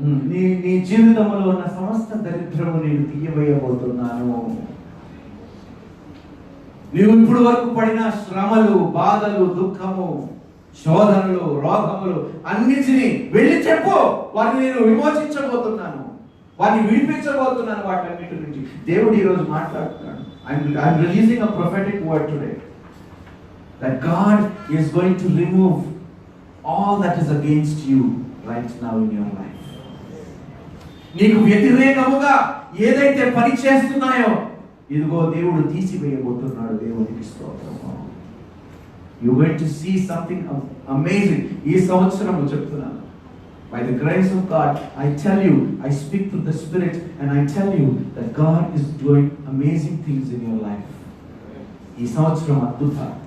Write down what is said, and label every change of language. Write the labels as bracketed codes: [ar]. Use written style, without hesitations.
[te] నీ జీవితంలో ఉన్న సమస్త దరిద్రము నేను తీయబోతున్నాను. నీవు ఇప్పుడు వరకు పడిన శ్రమలు, బాధలు, దుఃఖము, శోధనలు, రోగములు అన్నిటినీ వెళ్ళి చెప్పు. వారిని నేను విమోచించబోతున్నాను, వారిని విడిపించబోతున్నాను వాటన్నిటి నుంచి. దేవుడు ఈరోజు మాట్లాడుతున్నాడు. [en] I'm releasing a prophetic word today that God is going to remove all that is against you right now in your life. [te] నీకు వ్యతిరేకముగా ఏదైతే పని చేస్తున్నాయో ఇదిగో దేవుడు తీసివేయబోతున్నాడు. దేవునికి స్తోత్రం. [en] You're going to see something amazing. [te] ఈ సంవత్సరం చెప్తున్నాను. [en] By the grace of God, I tell you, I speak to the Spirit and I tell you that God is doing amazing things in your life. [te] ఈ సంవత్సరం అద్భుత.